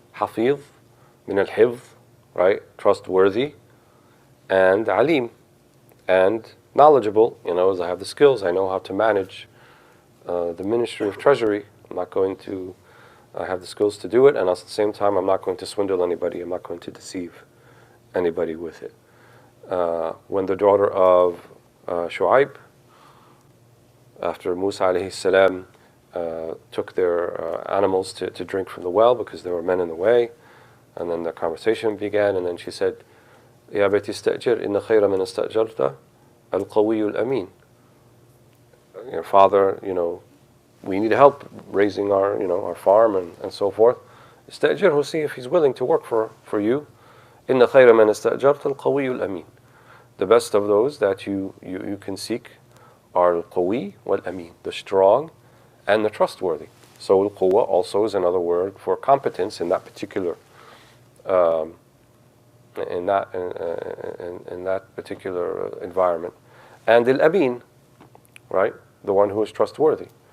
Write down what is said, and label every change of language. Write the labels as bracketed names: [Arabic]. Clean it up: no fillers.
[Arabic] حفيظ من الحفظ, right? [English] Trustworthy, and alim, and knowledgeable. As I have the skills, I know how to manage the Ministry of Treasury. I'm not going to have the skills to do it, and at the same time, I'm not going to swindle anybody. I'm not going to deceive anybody with it. When the daughter of Shu'aib, after Musa alayhi salam took their animals to drink from the well because there were men in the way, and then the conversation began, and then she said, [Arabic] يا بيت استأجر إن خير من استأجرت القوي الأمين. [English] Father, we need help raising our farm and so forth. [Arabic] استأجره, [English] see if he's willing to work for you. [Arabic] إن خير من استأجرت القوي الأمين. [English] The best of those that you can seek are [Arabic] القوي والأمين, [English] the strong and the trustworthy. So القوة also is another word for competence in that particular in that particular environment, and al-amin, right, the one who is trustworthy.